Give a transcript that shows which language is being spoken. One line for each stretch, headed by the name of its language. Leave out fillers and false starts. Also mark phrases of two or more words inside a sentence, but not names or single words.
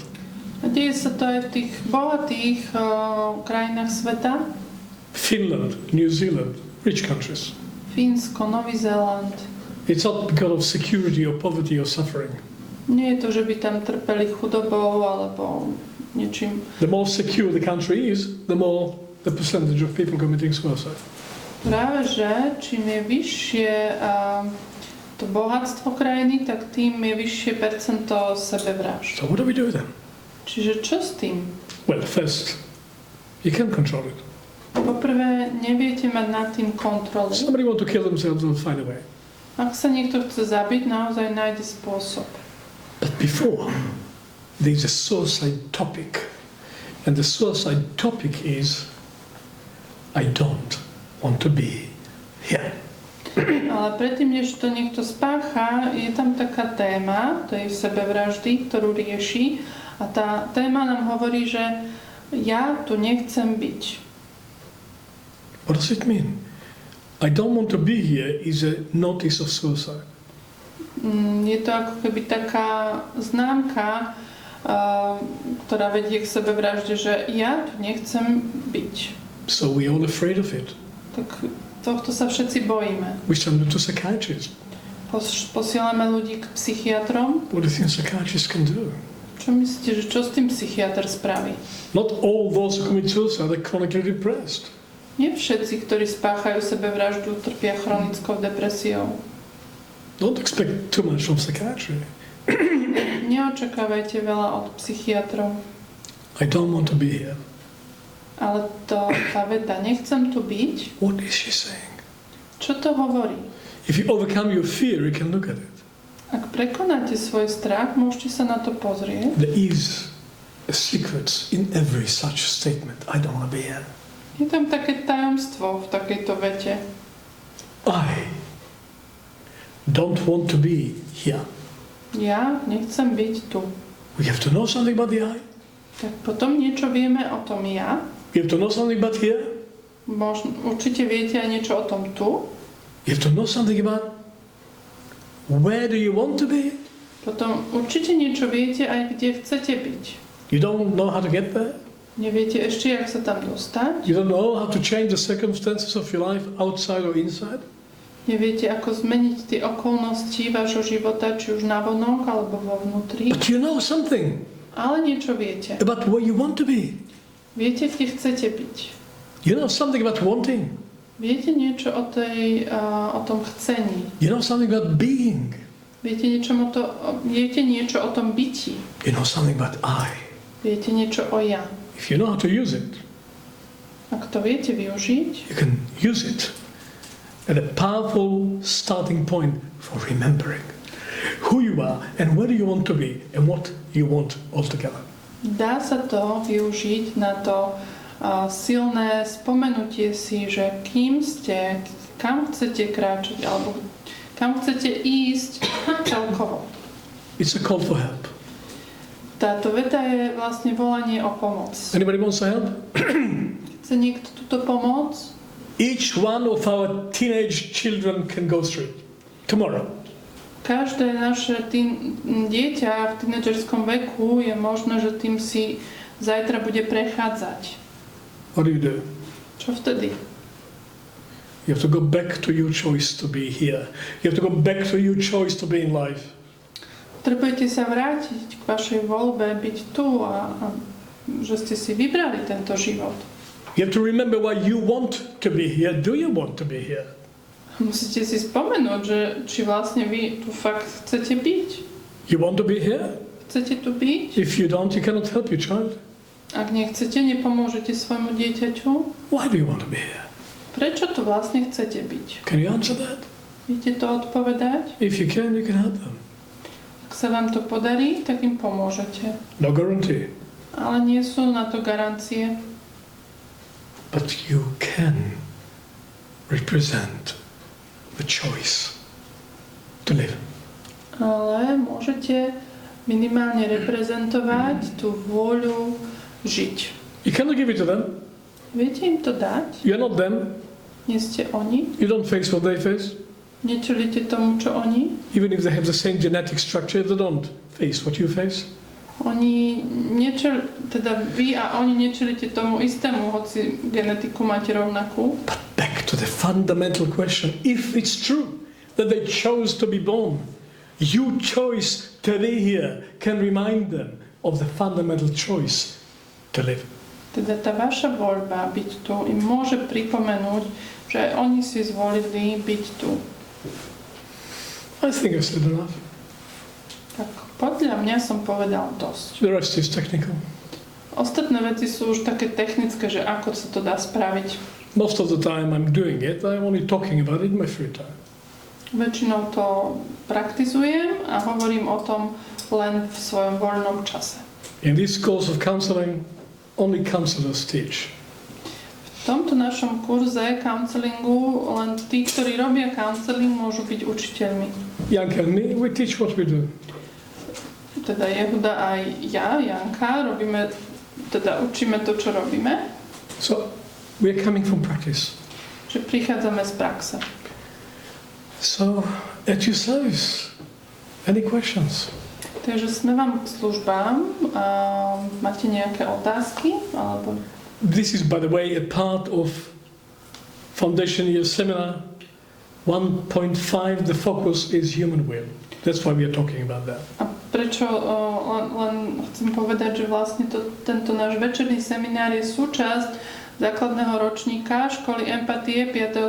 Slovak: A deje sa to aj v tých bohatých krajinách sveta.
English: Finland, New Zealand, rich countries.
Slovak: Fínsko, Nový Zéland.
English: It's not because of security or poverty or suffering.
Slovak: Nie je to, že by tam trpeli chudobou alebo niečím.
English: The more secure the country is, the more the percentage of people committing suicide.
Slovak: Práve že čím je vyššie to bohatstvo krajiny, tak tým je vyššie percento sebevrážd.
English: So what do we do then?
Slovak: Čiže čo s tým?
English: Well, first, you can control it.
Slovak: Poprvé, neviete mať nad tým kontrolu.
English: Somebody want to kill themselves, they'll find a way.
Slovak: Ak sa niekto chce zabiť, naozaj nájde spôsob.
English: But before, there's a suicide topic. And the suicide topic is, I don't want to be here.
Slovak: Ale predtým, než to niekto spácha, je tam taká téma, to je sebevraždy, ktorú rieši. A tá téma nám hovorí, že ja tu nechcem byť.
English: What does it mean? I don't want to be here is a notice of suicide.
Slovak: Je to ako keby taká známka, ktorá vedie k sebevražde, že ja tu nechcem byť.
English: So we're all afraid of it.
Slovak: Tak tohto sa všetci bojíme.
English: We send them to psychiatrists.
Slovak: Posielame ľudí k psychiatrom.
English: What do you think psychiatrists can do?
Slovak: Čo myslíte, že čo s tým psychiatr spraví?
English: Not all those who commit suicide are chronically depressed.
Slovak: Nie všetci, ktorí spáchajú sebevraždu, trpia chronickou depresiou.
English: Don't expect too much from psychiatry.
Slovak: Neočakávajte veľa od psychiatrov.
English: I don't want to be here.
Slovak: Ale tá veta, nechcem tu byť,
English: What is she saying?
Slovak: čo to hovorí?
English: If you overcome your fear, you can look at it.
Slovak: Ak prekonáte svoj strach, môžete sa na to pozrieť.
English: There is a secret in every such statement. I don't want to be here.
Slovak: Je tam také tajomstvo v takejto vete.
English: I don't want to be here.
Slovak: Ja nechcem byť tu.
English: We have to know something about the I.
Slovak: Tak potom niečo vieme o tom ja.
English: We have to know something about here.
Slovak: Určite viete aj niečo o tom tu.
English: You have to know something about where do you want to be.
Slovak: Potom určite niečo viete aj kde chcete byť.
English: You don't know how to get there.
Slovak: Neviete ešte, jak sa tam dostať.
English: You don't know how to change the circumstances of your life outside or inside.
Slovak: Neviete, ako zmeniť tie okolnosti vášho života, či už navonok alebo vo vnútri.
English: But you know something
Slovak: Ale niečo viete.
English: about where you want to be.
Slovak: Viete, kde chcete byť.
English: You know something about wanting.
Slovak: Viete niečo o tom chcení.
English: You know something about being.
Slovak: Viete niečo o tom byti.
English: You know something about I.
Slovak: Viete niečo o ja.
English: If you know how to use it,
Slovak: Ak to viete využiť,
English: you can use it at a powerful starting point for remembering who you are and where do you want to be and what you want altogether.
Slovak: dá sa to využiť na to silné spomenutie si, že kým ste, kam chcete kráčať alebo kam chcete ísť celkovo.
English: It's a call for help.
Slovak: Táto veta je vlastne volanie o pomoc.
English: Anybody wants to help?
Slovak: Chce niekto túto pomoc?
English: Each one of our teenage children can go through it. tomorrow.
Slovak: Každé naše dieťa v tínedžerskom veku je možné, že tým si zajtra bude prechádzať.
English: What do?
Slovak: Čo vtedy?
English: You have to go back to your choice to be here. You have to go back to your choice to be in life.
Slovak: Potrebujete sa vrátiť k vašej voľbe, byť tu a že ste si vybrali tento život.
English: You have to remember why you want to be here. Do you want to be here?
Slovak: Musíte si spomenúť, že či vlastne vy tu fakt chcete byť.
English: You want to be here?
Slovak: Chcete tu byť?
English: If you don't, you cannot help your child.
Slovak: Ak nechcete, nepomôžete svojmu dieťaťu.
English: Why do you want to be here?
Slovak: Prečo tu vlastne chcete byť?
English: Can you answer that?
Slovak: Viete to odpovedať?
English: If you can help them.
Slovak: Ak sa vám to podarí, tak im pomôžete.
English: No guarantee.
Slovak: Ale nie sú na to garancie.
English: But you can represent the choice to live.
Slovak: Ale môžete minimálne reprezentovať tú vôľu žiť.
English: You cannot give it to them.
Slovak: Viete im to dať?
English: You're not them.
Slovak: Nie ste oni?
English: You don't face what they face.
Slovak: Nečelíte tomu, čo oni?
English: Even if they have the same genetic structure, they don't face what you face.
Slovak: Oni teda vy a oni nečelíte tomu istému, hoci genetiku máte rovnakú.
English: But back to the fundamental question. If it's true that they chose to be born, your choice to be here can remind them of the fundamental choice to live.
Slovak: Teda tá vaša voľba byť tu im môže pripomenúť, že aj oni si zvolili byť tu.
English: I think I've said enough.
Slovak: Tak podľa mňa som povedal dosť.
English: The rest is technical.
Slovak: Ostatné veci sú už také technické, že ako sa to dá spraviť.
English: Most of the time I'm doing it, I'm only talking about it in my free time.
Slovak: Väčšinou to praktizujem a hovorím o tom len v svojom voľnom čase.
English: In this course of counseling, only counselors teach.
Slovak: V tomto našom kurze counselingu len tí, ktorí robia counseling, môžu byť učiteľmi.
English: Janka and me, we teach what we do.
Slovak: Teda Yehuda aj ja, Janka, učíme to, čo robíme.
English: So we are coming from practice.
Slovak: Že prichádzame z praxe.
English: So at your service, any questions?
Slovak: Takže sme vám k službám. Máte nejaké otázky? Alebo...
English: This is, by the way, a part of Foundation Year Seminar 1.5. The focus is human will. That's why we are talking about that.
Slovak: A prečo len chcem povedať, že vlastne tento náš večerný seminár je súčasť základného ročníka Školy empatie 5.